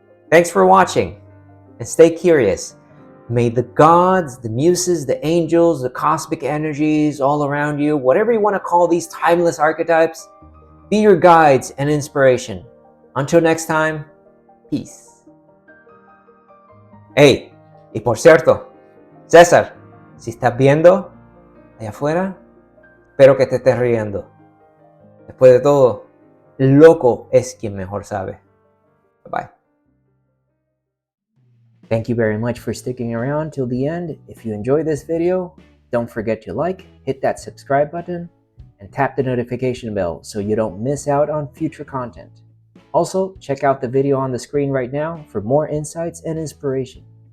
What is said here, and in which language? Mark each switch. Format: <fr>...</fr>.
<en>Thanks for watching, and stay curious. May the gods, the muses, the angels, the cosmic energies all around you, whatever you want to call these timeless archetypes, be your guides and inspiration. Until next time, peace.</en> <es>Hey, y por cierto, César, si estás viendo allá afuera, espero que te estés riendo. Después de todo, el loco es quien mejor sabe.</es> <en>Bye-bye. Thank you very much for sticking around till the end. If you enjoyed this video, don't forget to like, hit that subscribe button, and tap the notification bell so you don't miss out on future content. Also, check out the video on the screen right now for more insights and inspiration.</en>